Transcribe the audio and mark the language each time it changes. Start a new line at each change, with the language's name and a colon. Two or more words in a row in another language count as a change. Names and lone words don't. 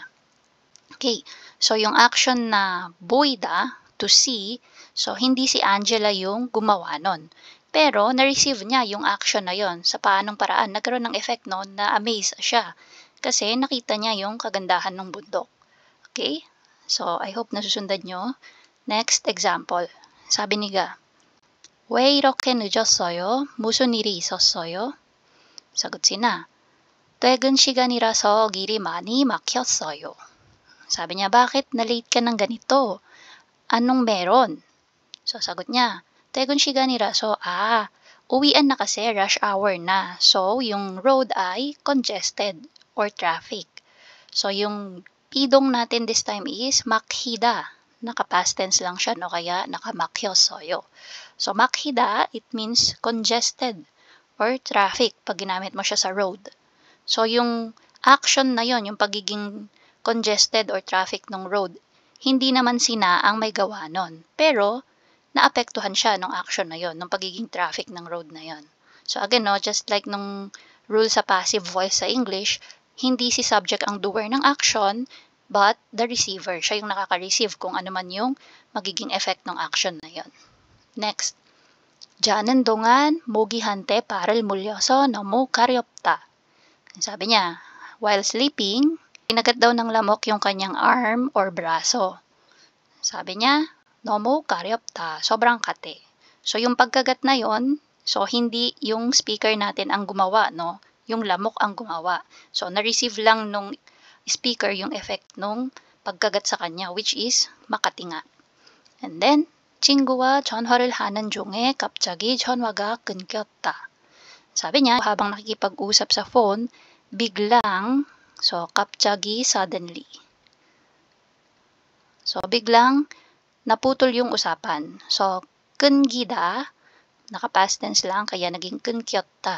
Filipino: Okay, so yung action na boida,
English: to see,
Filipino: so hindi si Angela yung gumawa nun. Pero na-receive niya yung action na yon. Sa paanong paraan, nagkaroon ng effect noon na amaze siya. Kasi nakita niya yung kagandahan ng bundok. Okay, so
English: I hope
Filipino: nasusundan nyo.
English: Next example,
Filipino: sabi ni Ga,
Korean: 왜 이렇게 늦었어요? 무슨 일이 있었어요?
Filipino: 사got si Na,
Korean: 퇴근 시간이라서 길이 많이 막혔어요.
Filipino: Sabi niya, bakit na-late ka ng ganito? Anong meron? So, sagot niya,
Korean: 퇴근 시간이라서,
Filipino: uwian na kasi,
English: rush hour
Filipino: na. So, yung road ay
English: congested or traffic.
Filipino: So, yung pidong natin
English: this time
Filipino: is makhida. Naka-
English: past tense
Filipino: lang siya, no? Kaya naka-makyossoyo. So, makhida,
English: it means congested or traffic
Filipino: pag ginamit mo siya sa road. So, yung action na yon, yung pagiging
English: congested or traffic
Filipino: ng road, hindi naman sina ang may gawa nun. Pero, naapektuhan siya ng action na yon, ng pagiging traffic ng road na yon. So again, no,
English: just like
Filipino: nung rule sa
English: passive voice
Filipino: sa English, hindi si subject ang doer ng action,
English: but the receiver.
Filipino: Siya yung nakaka-receive kung ano man yung magiging effect ng action na yon. Next.
Korean: 자는 동안 모기한테 발을 물려서 너무 가렵다.
Filipino: Sabi niya,
English: while sleeping,
Filipino: kinagat daw ng lamok yung kanyang
English: arm or
Filipino: braso. Sabi niya,
Korean: 너무 가렵다.
Filipino: Sobrang kate. So, yung pagkagat na yon, so hindi yung speaker natin ang gumawa, no? Yung lamok ang gumawa. So, na-receive lang nung speaker yung effect nung pagkagat sa kanya,
English: which is
Filipino: makati nga. And then,
Korean: 친구와 전화를 하는 중에 갑자기 전화가 끊겼다.
Filipino: Sabi niya, habang nakikipag-usap sa phone, biglang, so, 갑자기, suddenly. So, biglang naputol yung usapan. So, 끊기다, naka-
English: past tense
Filipino: lang, kaya naging 끊겼다.